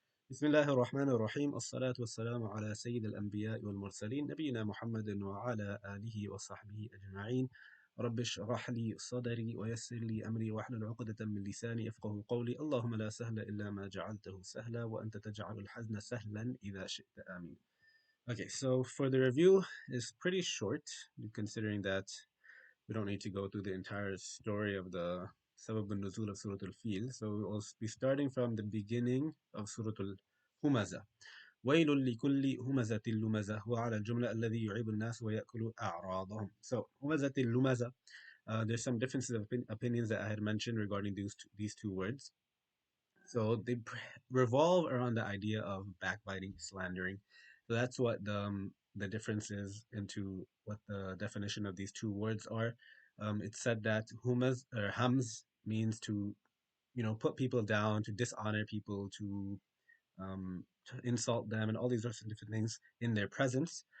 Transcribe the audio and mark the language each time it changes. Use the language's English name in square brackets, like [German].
[Arabic] بسم الله الرحمن الرحيم الصلاة والسلام على سيد الأنبياء والمرسلين نبينا محمد وعلى آله وصحبه أجمعين. رب اشرح لي صدري ويسر لي أمري واحلل عقدة من لساني يفقه قولي. اللهم لا سهل إلا ما جعلته سهلا وأنت تجعل الحزن سهلا إذا شئت آمين. [English] Okay, so for the review is pretty short considering that we don't need to go through the entire story of the Sabab al-Nuzul of Surat al-Fil. So we'll be starting from the beginning of Surat al-Humaza. [Arabic] ويل لكل همزة لمزة وعلى الجملة الذي يعيب الناس ويأكل أعراضهم. So همزة لمزة. [English] There's some differences of opinions that I had mentioned regarding these two words. So they revolve around the idea of backbiting, slandering. So that's what the difference is into what the definition of these two words are. It's said that humaz or hams means to put people down, to dishonor people, to insult them, and all these sorts of different things in their presence.